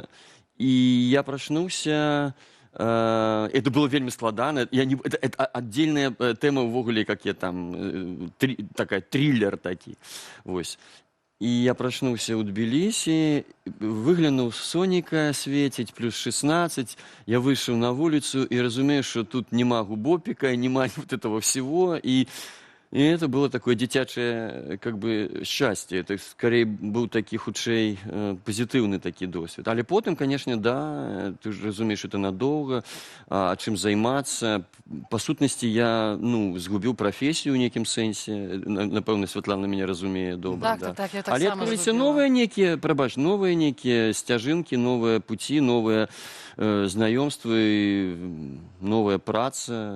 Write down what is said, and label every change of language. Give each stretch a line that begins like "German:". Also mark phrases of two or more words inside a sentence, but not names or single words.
Belarusian: І я прачнуўся,
Russian: это было
Belarusian: вельмі складана, это аддзельная тэма ўвогуле, як я там, такая триллер такі, вось. І я прачнуўся ў Тбілісі, выглянуў сонейка свеціць, плюс 16, я выйшаў на вуліцу і разумею, што тут няма губопіка, няма
Russian: вот этого всего, и это было такое
Belarusian: дзіцячае,
Russian: как бы, счастье. Это, скорее, был
Belarusian: такі, хутчэй, пазітыўны такі досвед. Але потым,
Russian: конечно, да,
Belarusian: ты ж разумееш, это надоўга, чым займацца. Па сутнасці, я, згубіў прафесію ў нейкім сэнсе. Напэўна, Святлана мяне разумее добра. Так, я так Але адкрыліся новыя нейкія, новыя нейкія сцяжынкі, новыя пуці, новыя знаёмствы, новая праца.